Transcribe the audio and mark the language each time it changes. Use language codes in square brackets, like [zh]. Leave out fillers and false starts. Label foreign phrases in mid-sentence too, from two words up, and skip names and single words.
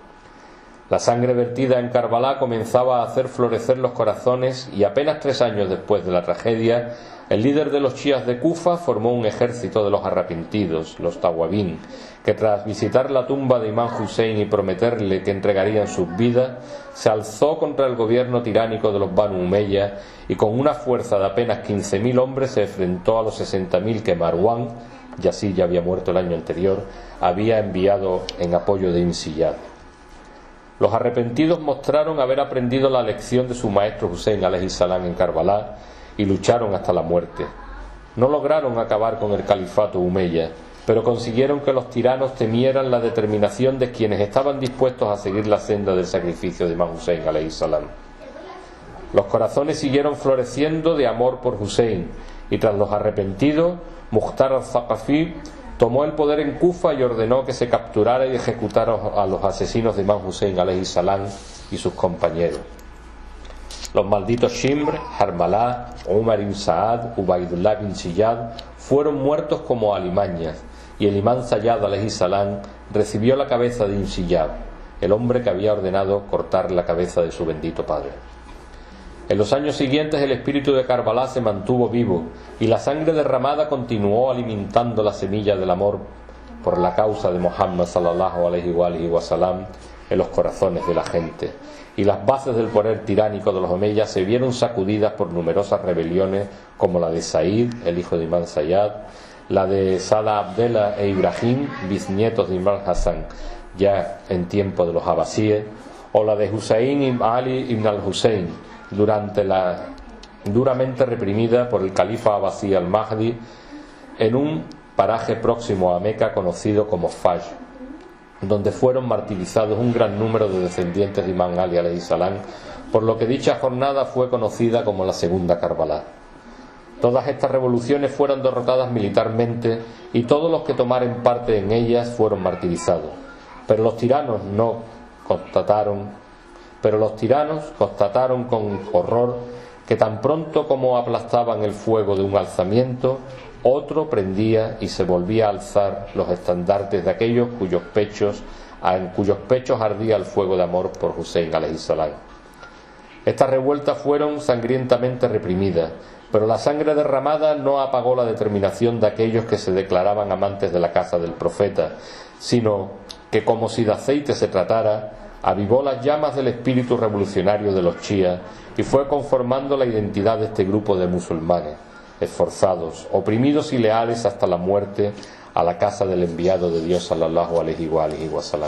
[es] La sangre vertida en Karbala comenzaba a hacer florecer los corazones y apenas 3 años después de la tragedia, el líder de los chías de Kufa formó un ejército de los arrepentidos, los Tawabín, que tras visitar la tumba de Imán Hussein y prometerle que entregarían sus vidas, se alzó contra el gobierno tiránico de los Banu Umayya y con una fuerza de apenas 15.000 hombres se enfrentó a los 60.000 que Marwán, Yazid ya había muerto el año anterior, había enviado en apoyo de Imsiyad. Los arrepentidos mostraron haber aprendido la lección de su maestro Hussein [ar] عليه السلام [es] en Karbala y lucharon hasta la muerte. No lograron acabar con el califato Umayya, pero consiguieron que los tiranos temieran la determinación de quienes estaban dispuestos a seguir la senda del sacrificio de Imán Hussein [ar] عليه السلام. [es] Los corazones siguieron floreciendo de amor por Hussein y tras los arrepentidos, Mukhtar al-Thaqafi tomó el poder en Kufa y ordenó que se capturara y ejecutara a los asesinos de Imán Hussein [ar] عليه السلام [es] y sus compañeros. Los malditos Shimr, Harmalá, Umar ibn Saad, Ubaidullah bin Ziyad fueron muertos como alimañas y el Imán Sayyad [ar] عليه السلام [es] recibió la cabeza de Imsiyad, el hombre que había ordenado cortar la cabeza de su bendito padre. En los años siguientes el espíritu de Karbala se mantuvo vivo y la sangre derramada continuó alimentando la semilla del amor por la causa de Muhammad [ar] صلى الله عليه وسلم [es] en los corazones de la gente, y las bases del poder tiránico de los omeyas se vieron sacudidas por numerosas rebeliones como la de Said, el hijo de Imán Sayyad, la de Salah Abdallah e Ibrahim, bisnietos de Imán Hassan ya en tiempo de los abbasíes, o la de Hussein ibn Ali ibn al-Hussein duramente reprimida por el califa abbasí al-Mahdi en un paraje próximo a Meca conocido como Faj, donde fueron martirizados un gran número de descendientes de Imán Ali [ar] عليه السلام, [es] por lo que dicha jornada fue conocida como la Segunda Karbala. Todas estas revoluciones fueron derrotadas militarmente y todos los que tomaron parte en ellas fueron martirizados, pero los tiranos constataron con horror que tan pronto como aplastaban el fuego de un alzamiento, otro prendía y se volvía a alzar los estandartes de aquellos en cuyos pechos ardía el fuego de amor por Hussein [ar] عليه السلام. [es] Estas revueltas fueron sangrientamente reprimidas, pero la sangre derramada no apagó la determinación de aquellos que se declaraban amantes de la casa del profeta, sino que, como si de aceite se tratara, avivó las llamas del espíritu revolucionario de los chías y fue conformando la identidad de este grupo de musulmanes esforzados, oprimidos y leales hasta la muerte a la casa del enviado de Dios [ar] صلى الله عليه وسلم.